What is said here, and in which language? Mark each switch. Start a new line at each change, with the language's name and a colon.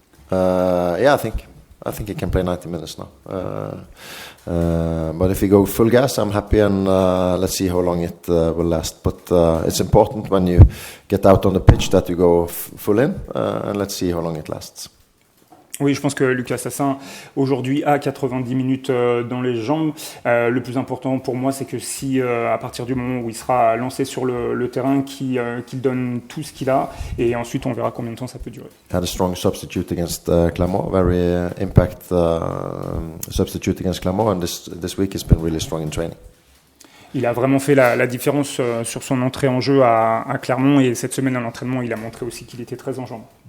English: Yeah, I think he can play 90 minutes now. But if we go full gas, I'm happy, and let's see how long it will last. But it's important when you get out on the pitch that you go full in, and let's see how long it lasts.
French: Oui, je pense que Lucas Tassin aujourd'hui a 90 minutes dans les jambes. Le plus important pour moi, c'est que si à partir du moment où il sera lancé sur le terrain, qu'il donne tout ce qu'il a, et ensuite on verra combien de temps ça peut durer.
English: Had a strong substitute against Clermont, very impact substitute against Clermont, and this week he's been really strong in training.
French: Il a vraiment fait la différence sur son entrée en jeu à Clermont, et cette semaine à l'entraînement, il a montré aussi qu'il était très en jambes.